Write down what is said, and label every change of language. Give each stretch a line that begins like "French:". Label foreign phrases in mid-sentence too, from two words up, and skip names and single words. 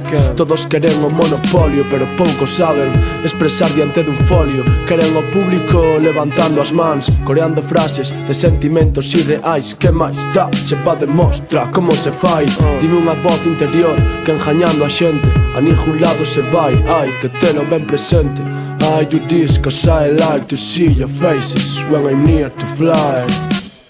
Galician: Todos queren o monopolio, pero poucos saben expresar diante dun folio. Queren o público levantando as mans, coreando frases de sentimentos irreais. Que máis dá? Se va demostra como se fai. Dime unha voz interior que enjañando a xente a ningún lado se vai. Hai que telo ben presente.
English: I do this cause I like to see your faces when I'm near to fly.